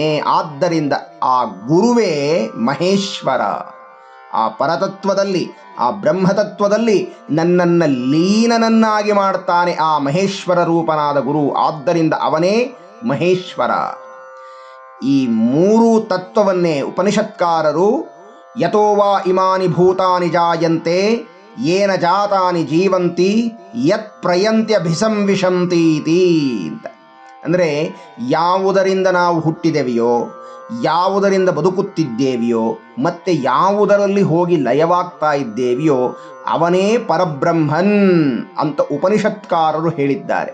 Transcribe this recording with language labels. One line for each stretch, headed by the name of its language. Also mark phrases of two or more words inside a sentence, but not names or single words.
Kannada: ಆದ್ದರಿಂದ ಆ ಗುರುವೇ ಮಹೇಶ್ವರ. ಆ ಪರತತ್ವದಲ್ಲಿ, ಆ ಬ್ರಹ್ಮತತ್ವದಲ್ಲಿ ನನ್ನನ್ನು ಲೀನನನ್ನಾಗಿ ಮಾಡ್ತಾನೆ ಆ ಮಹೇಶ್ವರ ರೂಪನಾದ ಗುರು. ಆದ್ದರಿಂದ ಅವನೇ ಮಹೇಶ್ವರ. ಈ ಮೂರು ತತ್ವವನ್ನೇ ಉಪನಿಷತ್ಕಾರರು
Sanskrit: ಯತೋ ವಾ ಇಮಾನಿ ಭೂತಾನಿ ಜಾಯಂತೆ ಯೇನ ಜಾತಾನಿ ಜೀವಂತಿ ಯತ್ ಪ್ರಯಂತ್ಯಭಿಸಂವಿಶಂತೀತಿ ಅಂತ.
Kannada: ಅಂದರೆ ಯಾವುದರಿಂದ ನಾವು ಹುಟ್ಟಿದೆವೆಯೋ, ಯಾವುದರಿಂದ ಬದುಕುತ್ತಿದ್ದೇವೆಯೋ, ಮತ್ತೆ ಯಾವುದರಲ್ಲಿ ಹೋಗಿ ಲಯವಾಗ್ತಾ ಇದ್ದೇವೆಯೋ ಅವನೇ ಪರಬ್ರಹ್ಮನ್ ಅಂತ ಉಪನಿಷತ್ಕಾರರು ಹೇಳಿದ್ದಾರೆ.